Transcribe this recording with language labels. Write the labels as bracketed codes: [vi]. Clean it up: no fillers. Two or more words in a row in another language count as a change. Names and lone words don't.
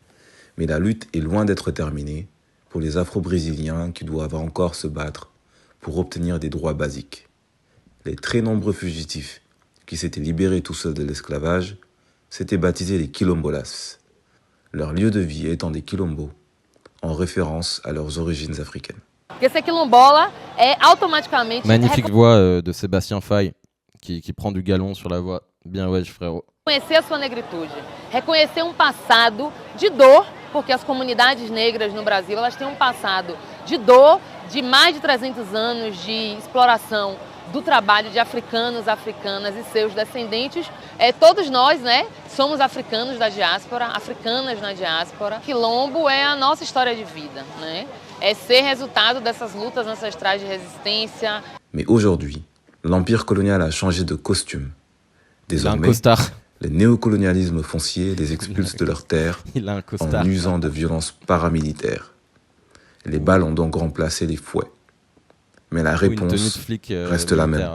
[fr] Mais la lutte est loin d'être terminée pour les Afro-Brésiliens qui doivent encore se battre pour obtenir des droits basiques. Les très nombreux fugitifs qui s'étaient libérés tout seuls de l'esclavage s'étaient baptisés les quilombolas, leur lieu de vie étant des quilombos, en référence à leurs origines africaines. [pt] Esse quilombola [fr] est automatiquement... Magnifique voix de Sébastien Faye, qui prend du galon sur la voix. Bien ouais, frérot. [pt] Reconhecer a sua negritude, reconhecer passado de dor, porque as comunidades negras no Brasil, elas têm passado de dor, de mais de 300 anos de exploração do trabalho de africanos, africanas e seus descendentes. Todos nós, né, somos africanos da diáspora, africanas na diáspora. Quilombo é a nossa história de vida, né? É ser resultado dessas lutas ancestrais de resistência. [fr] Mais aujourd'hui, l'empire colonial a changé de costume. Désormais, les néocolonialismes fonciers les expulsent de leurs terres en usant de violences paramilitaires. Les balles ont donc remplacé les fouets. Mais la réponse reste la même.